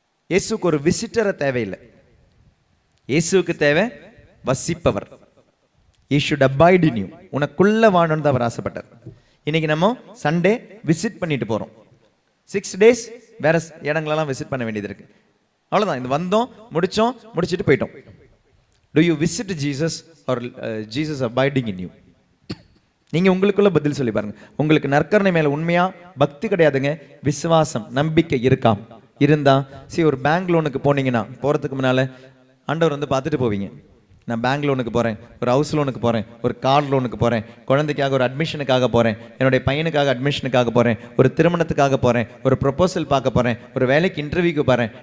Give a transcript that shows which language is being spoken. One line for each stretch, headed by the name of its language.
Tamil: இயேசுக்கு ஒரு விசிட்டரை தேவையில்லை, இயேசுக்கு தேவை வசிப்பவர்.
English: He should abide in you.
Tamil: உனக்குள்ள வாழணும்னு தான் அவர் ஆசைப்பட்டார். இன்னைக்கு நம்ம சண்டே விசிட் பண்ணிட்டு போறோம், 6 days வேற இடங்களெல்லாம் விசிட் பண்ண வேண்டியது இருக்கு. அவ்வளோதான், இது வந்தோம் முடிச்சுட்டு போயிட்டோம்.
English: Do you visit Jesus or Jesus abiding in you?
Tamil: நீங்க உங்களுக்குள்ள பதில் சொல்லி பாருங்க. உங்களுக்கு நற்கருணை மேல உண்மையா பக்தி கிடையாதுங்க, விசுவாசம் நம்பிக்கை இருந்தா ஒரு பேங்க் லோனுக்கு போனீங்கன்னா போறதுக்கு முன்னால ஆண்டவர் வந்து பார்த்துட்டு போவீங்க. நான் பேங்க் லோனுக்கு போகிறேன், ஒரு ஹவுஸ் லோனுக்கு போகிறேன், ஒரு கார் லோனுக்கு போகிறேன், குழந்தைக்காக ஒரு அட்மிஷனுக்காக போகிறேன், என்னுடைய பையனுக்காக அட்மிஷனுக்காக போகிறேன், ஒரு திருமணத்துக்காக போகிறேன், ஒரு ப்ரொபோசல் பார்க்க போகிறேன், ஒரு வேலைக்கு இன்டர்வியூக்கு போகிறேன்.